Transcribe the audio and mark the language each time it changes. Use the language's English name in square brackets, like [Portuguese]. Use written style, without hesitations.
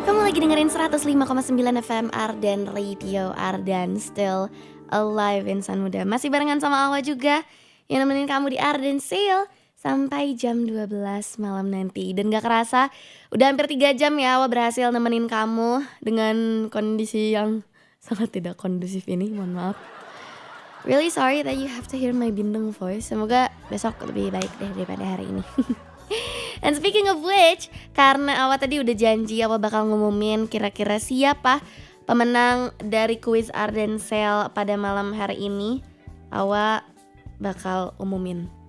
[Indonesian] Lagi dengerin 105,9 FM Ardan Radio, Ardan Still Alive Insan Muda. Masih barengan sama Awa juga yang nemenin kamu di Ardan Sale sampai jam 12 malam nanti. Dan gak kerasa udah hampir 3 jam ya Awa berhasil nemenin kamu dengan kondisi yang sangat tidak kondusif ini, mohon maaf. [English] Really sorry that you have to hear my bindeng voice. [Indonesian] Semoga besok lebih baik deh daripada hari ini. [English] And speaking of which, [Indonesian] karena Awa tadi udah janji Awa bakal ngumumin kira-kira siapa pemenang dari kuis Ardan Sale pada malam hari ini, Awa bakal umumin.